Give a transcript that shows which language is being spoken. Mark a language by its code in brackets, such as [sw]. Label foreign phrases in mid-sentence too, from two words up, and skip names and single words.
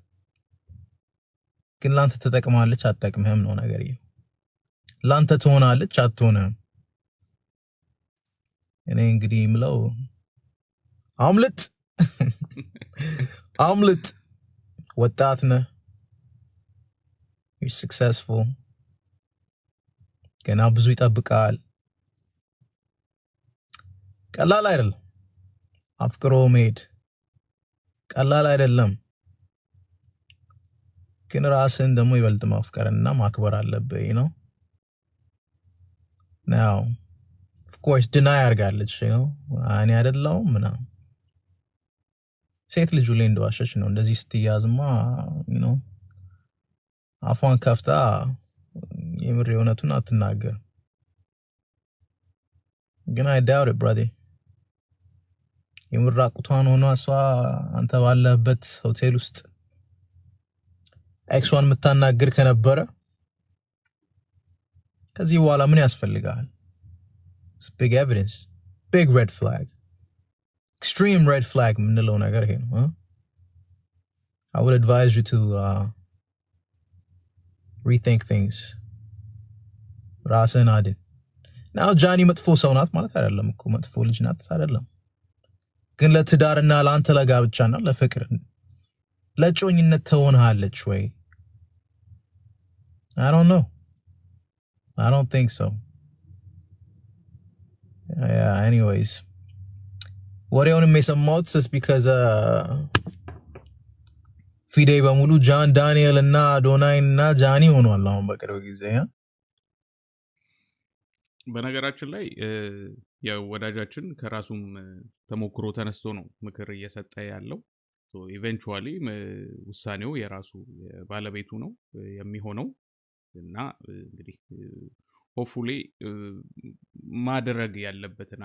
[am] ግን ላንተ ተጠቅማለች አትጠቅምህም ነው ነገር። ላንተ ትሆናለች አትሆንም። እኔ እንግዲህ ምለው አምልጥ ወጣት ነህ፣ [en] you're successful፣ [am] ገና ብዙ ይጠብቃል። ቀላል አይደለም አፍቅሮ መሄድ፣ ቀላል አይደለም። ግን ራስን ደግሞ ይበልጥ ማፍቀርና ማክበር አለብህ ነው። [en] now of course deny [am] አርጋለች እኔ አይደለሁም ምናምን። ሴት ልጅ ላይ እንደዋሸች ነው እንደዚህ ስትያዝማ አፏን ከፍታ የምር የሆነቱን አትናገር። ግን [en] I doubt it brother። [am] የምራቁቷን ሆኗ እሷ አንተ ባለህበት ሆቴል ውስጥ ኤክሷን የምታናግር ከነበረ ከዚህ በኋላ ምን ያስፈልጋል? [en] Big evidence, big red flag, extreme red flag [am] የምንለው ነገር ይሄ ነው። [en] I would advise you to rethink things። [am] ራስህን አድን። ናው ጃኒ መጥፎ ሰው ናት ማለት አይደለም እኮ፣ መጥፎ ልጅ ናት አይደለም። ግን ለትዳርና ለአንተ ለጋብቻና ለፍቅር ለጮኝነት ትሆናለች ወይ? [en] I don't know. I don't think so. Yeah, anyways. [am] ወሬውንም የሰማሁት [en] just because [am] ፊዴ በሙሉ ጃን ዳንኤል እና አዶናይ እና ጃኒ ሆኗል አሁን በቅርብ ጊዜ። በነገራችን ላይ የወዳጃችን ከራሱም ተሞክሮ ተነስቶ ነው ምክር እየሰጠ ያለው። ኢቨንቹዋሊ ውሳኔው የራሱ ባለቤቱ ነው የሚሆነው እና እንግዲህ ሆፉሊ ማድረግ ያለበትን